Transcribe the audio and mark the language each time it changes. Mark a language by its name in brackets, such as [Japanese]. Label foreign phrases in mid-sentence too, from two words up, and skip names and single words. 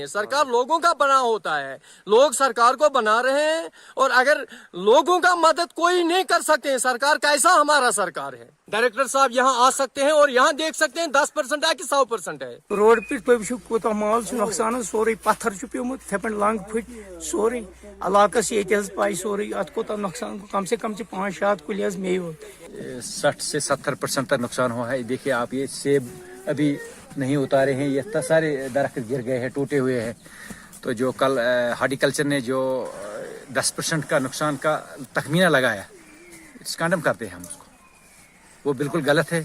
[Hindi] सरकार लोगों का बना होता है, लोग सरकार को बना रहे हैं, और अगर लोगों का मदद कोई नहीं कर सकते हैं, सरकार कैसा हमारा सरकार है। डायरेक्टर साहब यहाँ आ सकते हैं और यहाँ देख सकते हैं 10% है कि 100% है। [Kashmiri] रोड पे कोत माल नुकसान सोरे पत्थर प्योमुत थे लंग फुट सोरे इलाकस ये पाई सोरे अत कोत नुकसान [Hindi] कम से कम [Kashmiri] 5-7 कुल मे [Hindi] 60 से 70% तक नुकसान हुआ है। देखिए आप, ये सेब अभी नहीं उतारे हैं, ये सारे दरख्त गिर गए हैं, टूटे हुए हैं। तो जो कल हार्टिकल्चर ने जो 10% का नुकसान का तखमीना लगाया, इस कंडम करते हैं हम उसको, वो बिल्कुल गलत है।